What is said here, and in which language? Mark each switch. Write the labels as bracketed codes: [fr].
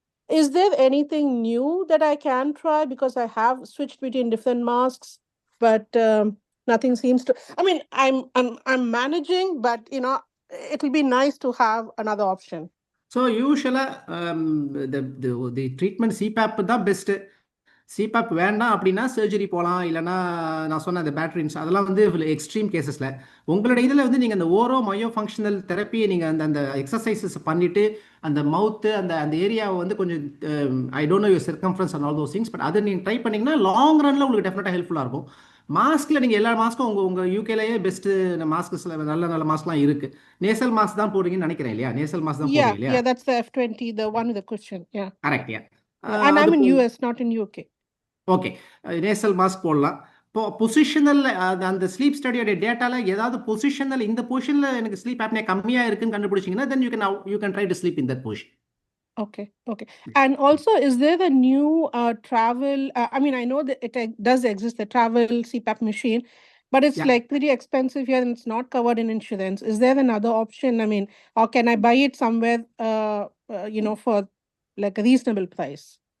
[en] Is there anything new that I can try? Because I have switched between different masks, but nothing seems to. I'm managing, but it will be nice to have another option. So usually, the treatment CPAP the best. [ta] CPAP வேண்டாம் அப்படின்னா surgery போகலாம். இல்லைனா நான் சொன்ன அந்த பேட்டரின்ஸ் அதெல்லாம் வந்து extreme கேசஸில் உங்களுடைய இதில் வந்து நீங்கள் அந்த ஓரோ மயோ ஃபங்க்ஷனல் தெரப்பியை நீங்கள் அந்த எக்ஸசைசஸ் பண்ணிவிட்டு அந்த மவுத்து அந்த ஏரியாவை வந்து கொஞ்சம் [en] I don't know your circumference and all those things, [ta] but அதை நீங்கள் ட்ரை பண்ணிங்கன்னா லாங் ரனில் உங்களுக்கு டெஃபினட்டாக ஹெல்ப்ஃபுல்லாக இருக்கும். மாஸ்கில் நீங்கள் எல்லா மாஸ்க்கும் உங்கள் யூகேலேயே பெஸ்ட்டு மாஸ்க்ஸில் நல்ல மாஸ்க்லாம் இருக்குது. நேசல் மாஸ்க் தான் போடுறீங்கன்னு நினைக்கிறேன் இல்லையா? நேசல் மாஸ்க் தான் போடுறீங்க இல்லையா? [en] Yeah, that's the F20, the one with the cushion. Yeah. Correct, yeah. And I'm in US, not in UK. [ta] Okay, nasal mask போடலாம். இப்போ பொசிஷனல் அந்த ஸ்லீப் ஸ்டடியோட டேட்டாவில் ஏதாவது பொசிஷனல் இந்த பொசிஷனில் எனக்கு ஸ்லீப் ஆப்னியா கம்மியாக இருக்குன்னு கண்டுபிடிச்சிங்கன்னா [en] then you can try to sleep in that position. Okay. And also, is there the new travel? I know that it does exist, the travel CPAP machine, but it's like pretty expensive here and it's not covered in insurance. Is there another option? Or can I buy it somewhere, for like a reasonable price?